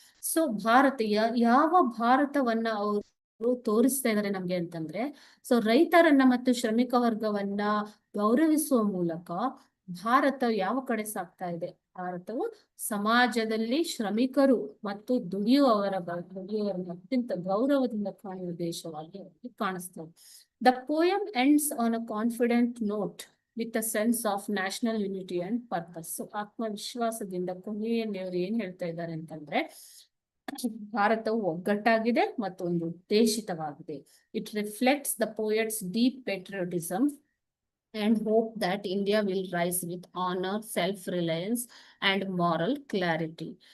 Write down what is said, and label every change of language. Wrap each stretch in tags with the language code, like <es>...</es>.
<kn>So ಯಾವ ಭಾರತವನ್ನ ಅವರು ತೋರಿಸ್ತಾ ಇದ್ದಾರೆ ನಮ್ಗೆ ಅಂತಂದ್ರೆ, ಸೊ ರೈತರನ್ನ ಮತ್ತು ಶ್ರಮಿಕ ವರ್ಗವನ್ನ ಗೌರವಿಸುವ ಮೂಲಕ ಭಾರತ ಯಾವ ಕಡೆ ಸಾಗ್ತಾ ಇದೆ? ಭಾರತವು ಸಮಾಜದಲ್ಲಿ ಶ್ರಮಿಕರು ಮತ್ತು ದುಡಿಯುವವರನ್ನ ಅತ್ಯಂತ ಗೌರವದಿಂದ ಕಾಣುವ ದೇಶವಾಗಿ ಕಾಣಿಸ್ತದೆ.</kn> <en>The poem ends on a confident note with a sense of national unity and purpose.</en> <kn>So ಆತ್ಮವಿಶ್ವಾಸದಿಂದ ಕೊನೆಯಲ್ಲಿ ಅವರು ಏನ್ ಹೇಳ್ತಾ ಇದ್ದಾರೆ ಅಂತಂದ್ರೆ, ಭಾರತವು ಒಗ್ಗಟ್ಟಾಗಿದೆ ಮತ್ತು ಒಂದು ಉದ್ದೇಶಿತವಾಗಿದೆ.</kn> <en>It reflects the poet's deep patriotism and hope that India will rise with honor, self-reliance and moral clarity.</en>